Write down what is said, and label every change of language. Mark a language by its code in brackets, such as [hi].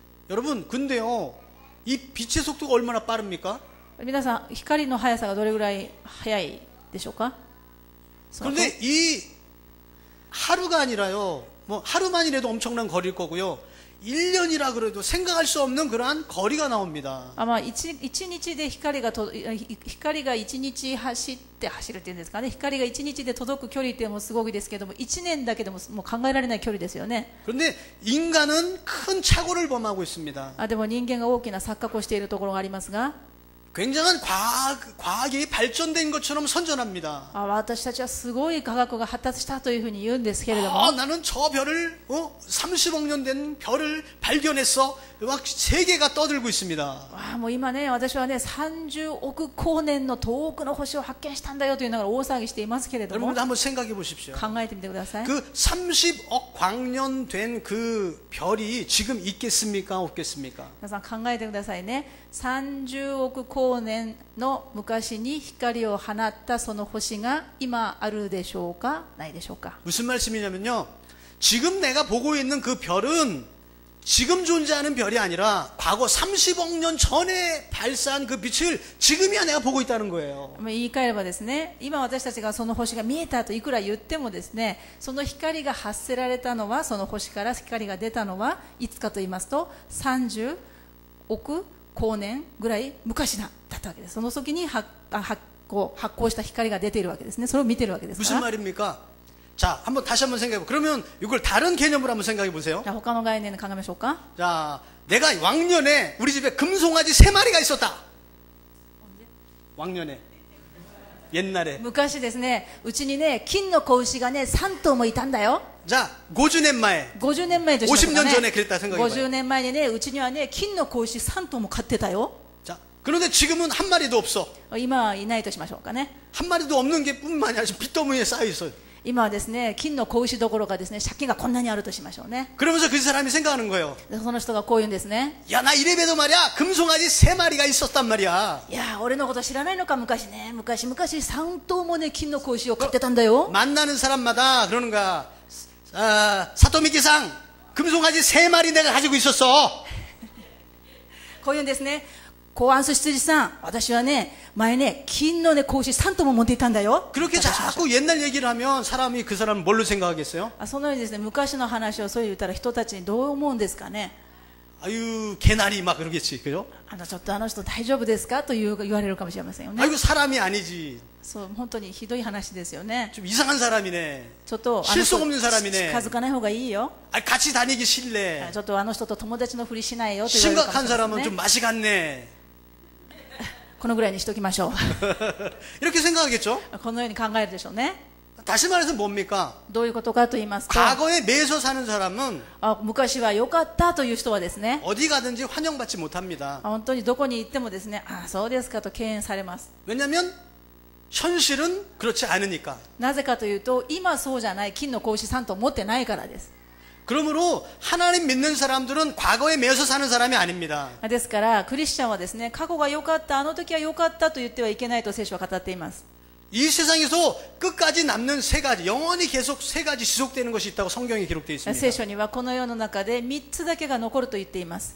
[ko] 여러분 근데요 이 빛의 속도가 얼마나 빠릅니까? [ja] 皆さん、光の速さがどれぐらい速いでしょうか？ [ko] 그런데 이 하루가 아니라요 뭐 하루만이라도 엄청난 거리일 거고요 1년이라 그래도 생각할 수 없는 그러한 거리가 나옵니다. [ja] 一日で光が一日走るっていうんですかね、光が一日で届く距離っていうのもすごくですけども、1年だけでももう考えられない距離ですよね。 [ko] 그런데 인간은 큰 착오를 범하고 있습니다. [ja] でも人間が大きな錯覚をしているところがありますが、 [ko] 굉장한 과학이 발전된 것처럼 선전합니다. [ja] 私たちはすごい科学が発達したというふうに言うんですけれども、 [ko] 나는 저 별을 30억 년 된 별을 발견했어. 막 세계가 떠들고 있습니다. [ja] もう今ね、私はね30億光年の遠くの星を発見したんだよというのが大騒ぎしていますけれども、 [ko] 여러분들 한번 생각해 보십시오. [ja] 考えてみてください。 [ko] 그 30억 광년 된 그 별이 지금 있겠습니까? 없겠습니까? [ja] 皆さん考えてくださいね。30億光年の昔に光を放ったその星が今あるでしょうか、ないでしょうか。 [ko] 무슨 말씀이냐면요. 지금 내가 보고 있는 그 별은 지금 존재하는 별이 아니라 과거 30억 년 전에 발사한 그 빛을 지금이야 내가 보고 있다는 거예요. [ja] 言い換えればですね、今私たちがその星が見えたといくら言ってもですね、その光が発せられたのは、その星から光が出たのはいつかと言いますと、30億光年ぐらい昔だったわけです。その時に発光した光が出ているわけですね。それを見ているわけですから。 [ko] 무슨 말입니까? 자, 다시 한번 생각해 보세요. 그러면 이걸 다른 개념으로 한번 생각해 보세요. [ja] じゃあ他の概念で考えましょうか。 [ko] 자, 내가 왕년에 우리 집에 금송아지 3마리가 있었다. 왕년에. 옛날에. [ja] 昔ですね、うちにね、金の子牛がね、3頭もいたんだよ。 [ko] 자, 50년前. [ja] 50年前としましょうかね。 [ko] 50년 전에 그랬다 생각해봐요. [ja] 50年前にね、うちにはね、金の子牛3頭も飼ってたよ。 [ko] 자, 그런데 지금은 한 마리도 없어. [ja] 今はいないとしましょうかね。 [ko] 한 마리도 없는 게 뿐만 아니라 지금 빚더미에 쌓여 있어요. [ja] 今はですね、金の子牛どころかですね、借金がこんなにあるとしましょうね。 [ko] 그러면서 그 사람이 생각하는 거예요. [ja] でその人がこう言うんですね。 [ko] 야, 나 이래봬도 말이야, 금송아지 3마리가 있었단 말이야. [ja] いや、俺のこと知らないのか、昔ね。昔3頭もね、金の子牛を飼ってたんだよ。 [ko] 만나는 사람마다 그러는 거야. 사토미키상, 금송아지 3마리 내가 가지고 있었어. [ja] こう言うんですね。公安羊さん、私はね、前ね、金のね、子牛3頭も持っていたんだよ。 [ko] 그렇게 자꾸 옛날 얘기를 하면 사람이 그 사람을 뭘로 생각하겠어요? [ja] そのようにですね、昔の話をそう言ったら人たちにどう思うんですかね。 [ko] 아유, 개나리 막 그러겠지, 그죠? [ja] ちょっとあの人大丈夫ですかと言われるかもしれませんよね。 [ko] 아이고, 사람이 아니지. [ja] そう、本当にひどい話ですよね。 [ko] 좀 이상한 사람이네. [ja] ちょっと [ko] 실속 없는 사람이네. [ja] 近づかない方がいいよ。 [ko] 아, 같이 다니기 싫네. [ja] ちょっとあの人と友達のふりしないよと言われるかもしれません [ko] 사람은 좀 [ja] ね。 [ko] 맛이 갔네. [ja] このぐらいにしておきましょ [ko] 이렇게 생각하겠죠? [ja] う。このように考えるでしょうね。 [ko] 다시 말해서 뭡니까? [ja] どういうことかと言いますと、 [ko] 과거에 매서 사는 사람은 [ja] 昔は良かったという人はですね、 [ko] 어디 가든지 환영받지 못합니다. [ja] 本当にどこに行ってもですね、そうですかと敬遠されます。 [ko] 왜냐하면 현실은 그렇지 않으니까. [ja] なぜかというと、今そうじゃない金の子牛3頭持ってないからです。 [ko] 그러므로 하나님 믿는 사람들은 과거에 매서 사는 사람이 아닙니다. [ja] ですからクリスチャンはですね、過去が良かった、あの時は良かったと言ってはいけないと聖書は語っています。 [ko] 이 세상에서 끝까지 남는 3가지, 영원히 계속 3가지 지속되는 것이 있다고 성경에 기록되어 [ja] 聖 [ko] 있습니다. [ja] 書にはこの世の中で3つだけが残ると言っています。